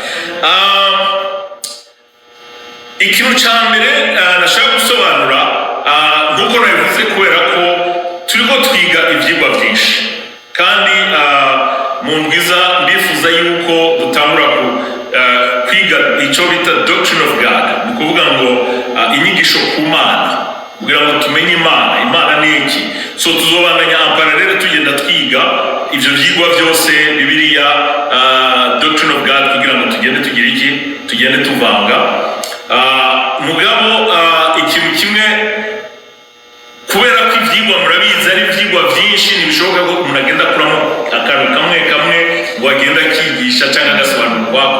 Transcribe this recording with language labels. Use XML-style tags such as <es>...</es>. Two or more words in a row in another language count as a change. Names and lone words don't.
<rn>Ikintu cya mbere nashaka gusobanura nk'uko nabivuze, kubera ko turiko twiga ivyigwa byinshi kandi mu ndwiza ndifuza yuko dutangura kwiga icyo bita</rn> <en>doctrine of God,</en> <rn>ni kuvuga ngo inyigisho ku Mana, kugira ngo tumenye Imana ni iki. So tuzobandanya parallel tugenda twiga ivyo vyigwa byose Bibiliya,</rn> <en>doctrine of God,</en> <rn>kugira ngo tugende tuvanga mugabo ikintu kimwe, kubera ko ivyigwa murabizi ari ivyigwa byinshi, ntibishoboka ko umuntu agenda kuramo akantu kamwe ngo agenda akigisha cyangwa agasobanura kwako.</rn>